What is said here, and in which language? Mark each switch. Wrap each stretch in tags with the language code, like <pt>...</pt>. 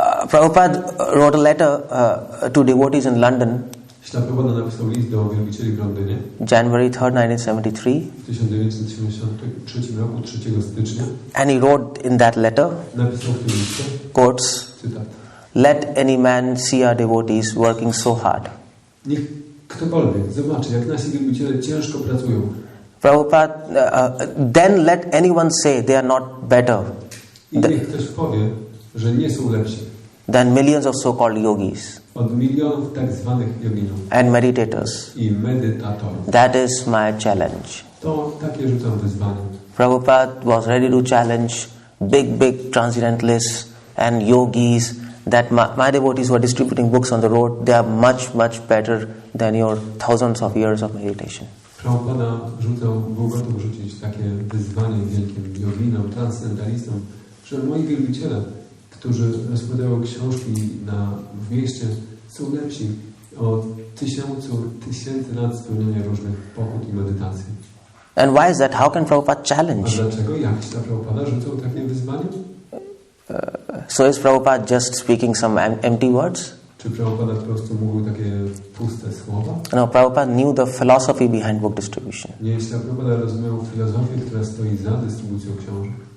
<en>Prabhupada wrote a letter to devotees in London.</en> <pl>Prabhupada napisał list do wielbicieli w Londynie.</pl> <en>January 3rd, 1973.</en> <pl>W 1973 roku, 3 stycznia.</pl> <en>And he wrote in that letter,</en> <pl>napisał w tym liście,</pl> <en>quotes,</en> <pl>cytat.</pl> <en>Let any man see our devotees working so hard.</en> <pl>Niech ktokolwiek zobaczy, jak nasi wielbiciele ciężko pracują.</pl> <en>Prabhupada, then let anyone say they are not better.</en> <pl>I niech ktoś powie, że nie są lepsi</pl> <en>than millions of so-called yogis</en> <pl>od milionów tak zwanych joginów</pl> <en>and meditators.</en> <pl>I medytatorów.</pl> <en>That is my challenge.</en> <pl>To takie rzucam wyzwanie.</pl> <en>Prabhupada was ready to challenge big transcendentalists and yogis that my devotees who are distributing books on the road, they are much better than your thousands of years of meditation.</en> <pl>Prabhupada był gotów rzucić takie wyzwanie wielkim joginom, transcendentalistom, że moi wielbiciele, którzy rozpodają książki w mieście, są lepsi od tysięcy lat spełniania różnych pokut i medytacji.</pl> <en>And why is that? How can Prabhupada challenge?</en> <pl>A dlaczego? Jak Prabhupada rzucał takie wyzwanie?</pl> <en>So is Prabhupada just speaking some empty words?</en> <pl>Czy Prabhupada po prostu mówił takie puste słowa?</pl> <en>No, Prabhupada knew the philosophy behind book distribution.</en> <pl>Nie, Prabhupada rozumiał filozofię, która stoi za dystrybucją książek.</pl>